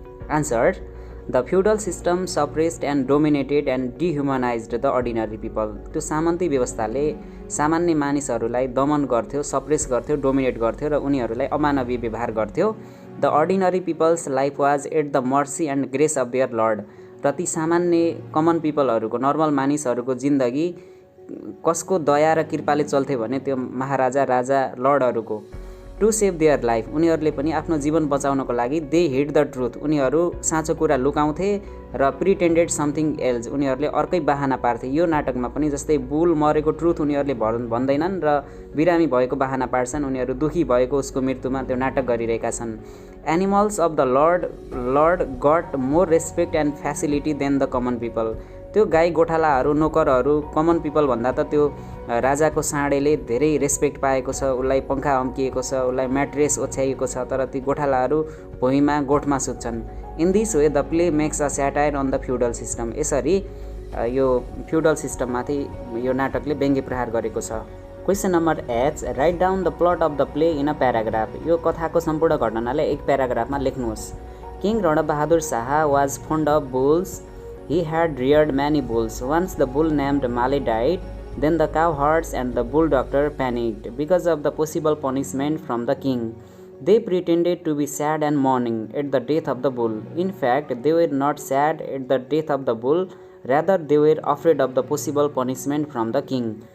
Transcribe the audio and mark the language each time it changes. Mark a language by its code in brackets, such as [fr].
[en] Answer, the feudal system suppressed and dominated and dehumanised the ordinary people. [ne] त्यो सामन्ती व्यवस्थाले सामान्य मानिसहरूलाई दमन गर्थ्यो, सप्रेस गर्थ्यो, डोमिनेट गर्थ्यो र उनीहरूलाई अमानवीय व्यवहार गर्थ्यो। [en] The ordinary people's life was at the mercy and grace of their lord. [ne] र ती सामान्य कमन पिपलहरूको, नर्मल मानिसहरूको जिन्दगी कसको दया र कृपाले चल्थ्यो भने त्यो महाराजा, राजा, लर्डहरूको। [en] to save their life, [ne] उनीहरूले पनि आफ्नो जीवन बचाउनको लागि [en] they hid the truth, [ne] उनीहरू साँचो कुरा लुकाउँथे र [en] pretended something else, [ne] उनीहरूले अर्कै बाहना पार्थे। यो नाटकमा पनि जस्तै बुल मरेको ट्रुथ उनीहरूले भन्दैनन् र बिरामी भएको बाहना पार्छन्, उनीहरू दुखी भएको उसको मृत्युमा त्यो नाटक गरिरहेका छन्। [en] Animals of the lord got more respect and facility than the common people. [ne] त्यो गाई गोठालाहरू, नोकरहरू, कमन पिपल भन्दा त त्यो राजाको साँडेले धेरै रेस्पेक्ट पाएको छ, उसलाई पङ्खा हम्किएको छ, उसलाई म्याट्रेस ओछ्याइएको छ, तर ती गोठालाहरू भुइँमा गोठमा सुत्छन्। [en] In this way the play makes a satire on the feudal system. [ne] यसरी यो फ्युडल सिस्टममाथि यो नाटकले व्यङ्ग्य प्रहार गरेको छ। [en] Question number H, write down the plot of the play in a paragraph. [ne] यो कथाको सम्पूर्ण घटनालाई एक प्याराग्राफमा लेख्नुहोस्। [en] King Ranbahadur Shah was fond of bulls. He had reared many bulls. Once the bull named Male died, then the cowherds and the bull doctor panicked because of the possible punishment from the king. They pretended to be sad and mourning at the death of the bull. In fact, they were not sad at the death of the bull, rather they were afraid of the possible punishment from the king.